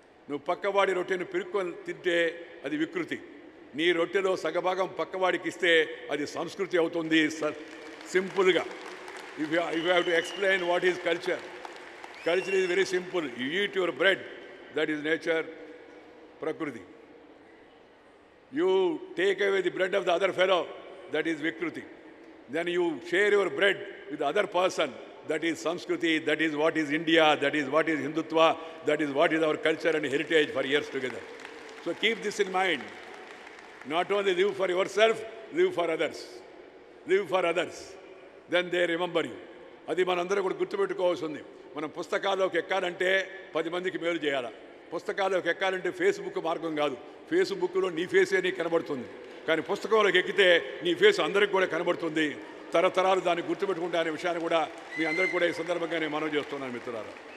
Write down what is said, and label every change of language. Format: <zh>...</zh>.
<te>నువ్వు పక్కవాడి రొట్టెను పిరుక్కొని తింటే అది వికృతి. నీ రొట్టెలో సగభాగం పక్కవాడికి ఇస్తే అది సంస్కృతి అవుతుంది.</te> <en>సింపుల్గా if you have to explain what is culture. Culture is very simple. You eat your bread, that is nature, prakriti. You take away the bread of the other fellow, that is vikriti. Then you share your bread with other person, that is Sanskriti, that is what is India, that is what is Hindutva, that is what is our culture and heritage for years together. So keep this in mind. Not only live for yourself, live for others. Live for others. Then they remember you.</en> <te>అది మనందరూ కూడా గుర్తుపెట్టుకోవాల్సి ఉంది. మనం పుస్తకాల్లోకి ఎక్కాలంటే 10 మందికి మేలు చేయాలి. పుస్తకాల్లోకి ఎక్కాలంటే ఫేస్బుక్ మార్గం కాదు. ఫేస్బుక్లో నీ ఫేసే నీకు కనబడుతుంది. కానీ పుస్తకంలోకి ఎక్కితే నీ ఫేస్ అందరికి కూడా కనబడుతుంది. తరతరాలు దాన్ని గుర్తుపెట్టుకుంటే అనే విషయాన్ని కూడా మీ అందరికీ కూడా ఈ సందర్భంగా నేను మనవి చేస్తున్నాను మిత్రులారా.</te>